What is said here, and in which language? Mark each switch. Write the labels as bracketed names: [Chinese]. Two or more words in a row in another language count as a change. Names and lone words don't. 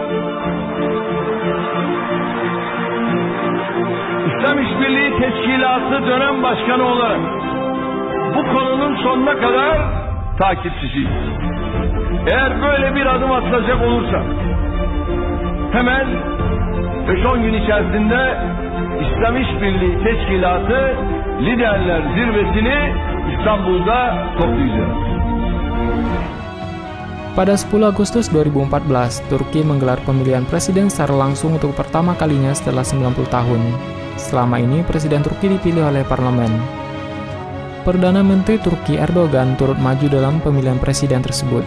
[Turkish] İslam İşbirliği Teşkilatı dönem başkanı olarak bu konunun sonuna kadar takipçisiyiz. Eğer böyle bir adım atılacak olursa hemen 5-10 gün içerisinde İslam İşbirliği Teşkilatı Liderler Zirvesini İstanbul'da toplayacağız. [Indonesian] Pada 10 Agustus 2014, Turki menggelar pemilihan presiden secara langsung untuk pertama kalinya setelah 90 tahun. Selama ini, Presiden Turki dipilih oleh parlemen. Perdana Menteri Turki Erdogan turut maju dalam pemilihan presiden tersebut.